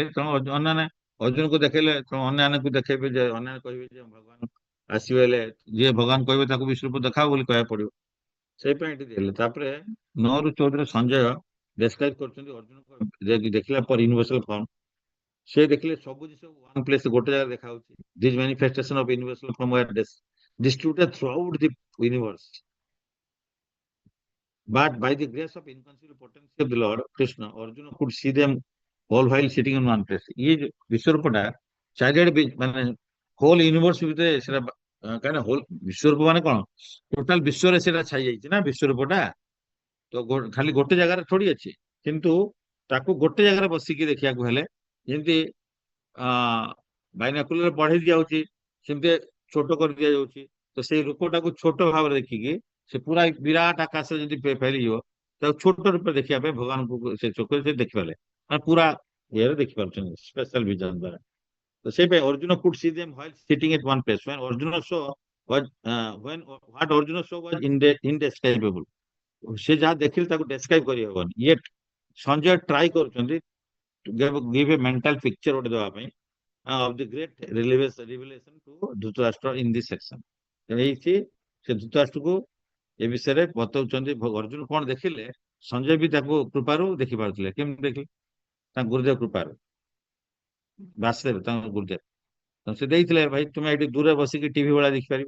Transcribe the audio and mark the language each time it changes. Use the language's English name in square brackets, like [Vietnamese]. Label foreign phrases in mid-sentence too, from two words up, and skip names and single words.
[Odia] ତେଣୁ ଅନ୍ୟମାନେ ଅର୍ଜୁନକୁ ଦେଖେଇଲେ, ତେଣୁ ଅନ୍ୟମାନଙ୍କୁ ଦେଖେଇବେ ଯେ, ଅନ୍ୟମାନେ କହିବେ ଯେ ଭଗବାନ ଆସିବେ, ହେଲେ ଯିଏ ଭଗବାନ କହିବେ ତାକୁ ବିଶ୍ୱରୂପ ଦେଖାଅ ବୋଲି କହିବାକୁ ପଡିବ। ସେଇ ପାଇଁ ଏଠି ଦେଲେ। ତାପରେ 9ରୁ 14 ସଞ୍ଜୟ ଡେସ୍କ୍ରାଇବ କରୁଛନ୍ତି ଅର୍ଜୁନକୁ ଦେଖିଲା ପରେ [English] universal form. [Odia] ସେ ଦେଖିଲେ ସବୁ ଜିନିଷ [English] one place [Odia] ଗୋଟେ ଜାଗାରେ ଦେଖାଯାଉଛି। [English] this manifestation of universal form were distributed throughout the universe. But by the grace of inconceivable potency of the Lord Krishna, Arjuna could see them all while sitting in one place. [Hindi] ये जो [Odia] विश्वरूपटा चारिआडे ମାନେ [English] whole universe [Odia] ଭିତରେ ସେଟା କାହିଁକି ହୋଲ ବିଶ୍ୱରୂପ ମାନେ କଣ, ଟୋଟାଲ ବିଶ୍ୱରେ ସେଟା ଛାଇ ଯାଇଛି ନା ବିଶ୍ୱରୂପଟା। ତ ଖାଲି ଗୋଟେ ଜାଗାରେ ଥୋଡି ଅଛି, କିନ୍ତୁ ତାକୁ ଗୋଟେ ଜାଗାରେ ବସିକି ଦେଖିବାକୁ ହେଲେ ଯେମିତି ବାଇନାକୁଲର ବଢେଇ ଦିଆଯାଉଛି, ସେମିତି ଛୋଟ କରି ଦିଆଯାଉଛି। ତ ସେଇ ରୂପଟାକୁ ଛୋଟ ଭାବରେ ଦେଖିକି ସେ ପୁରା ବିରାଟ ଆକାଶରେ ଯଦି ଫେରିଯିବ, ତାକୁ ଛୋଟ ରୂପେ ଦେଖିବା ପାଇଁ ଭଗବାନଙ୍କୁ ସେ ଚୋଖରେ ସେ ଦେଖିପାରିଲେ, ମାନେ ପୁରା ଇଏରେ ଦେଖିପାରୁଛନ୍ତି [English] special vision [Odia] ଦ୍ୱାରା। ତ ସେଇ ପାଇଁ ଅର୍ଜୁନ [English] could see them while sitting at one place. When Arjuna saw was when what Arjuna saw was indescribable. [Odia] ସେ ଯାହା ଦେଖିଲେ ତାକୁ ଡେସ୍କ୍ରାଇବ କରିହବନି। ଇଏ ସଞ୍ଜୟ ଟ୍ରାଏ କରୁଛନ୍ତି [English] give a mental picture [Odia] ଗୋଟେ ଦେବା ପାଇଁ [English] of the great revelation to [Odia] ଧୃତରାଷ୍ଟ୍ର [English] in this section। [Odia] ଏଇଠି ସେ ଧୃତରାଷ୍ଟ୍ରକୁ ଏ ବିଷୟରେ ବତାଉଛନ୍ତି ଅର୍ଜୁନ କଣ ଦେଖିଲେ। ସଞ୍ଜୟ ବି ତାକୁ କୃପାରୁ ଦେଖିପାରୁଥିଲେ। କେମିତି ଦେଖିଲେ? ତାଙ୍କ ଗୁରୁଦେବ କୃପାରୁ, ବାସୁଦେବ ତାଙ୍କ ଗୁରୁଦେବ ସେ ଦେଇଥିଲେ, ଭାଇ ତୁମେ ଏଇଠି ଦୂରରେ ବସିକି ଟିଭି ଭଳିଆ ଦେଖିପାରିବ।